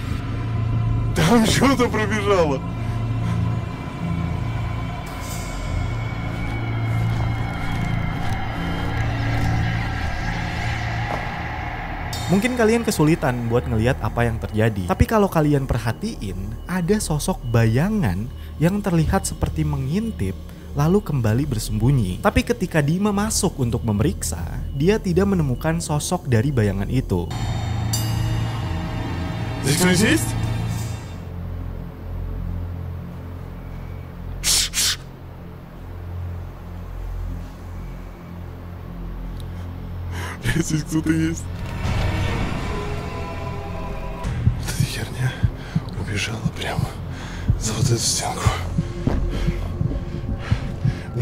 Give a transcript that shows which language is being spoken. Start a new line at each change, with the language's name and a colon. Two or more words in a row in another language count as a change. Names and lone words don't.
Russian: Там что-то пробежало.
Indonesian: Mungkin kalian kesulitan buat ngelihat apa yang terjadi. Tapi kalau kalian perhatiin, ada sosok bayangan yang terlihat seperti mengintip lalu kembali bersembunyi. Tapi ketika Dima masuk untuk memeriksa, dia tidak menemukan sosok dari bayangan itu.
Russian: Здесь кто-нибудь есть? Здесь кто-то есть. Вот эта херня убежала прямо за вот эту стенку.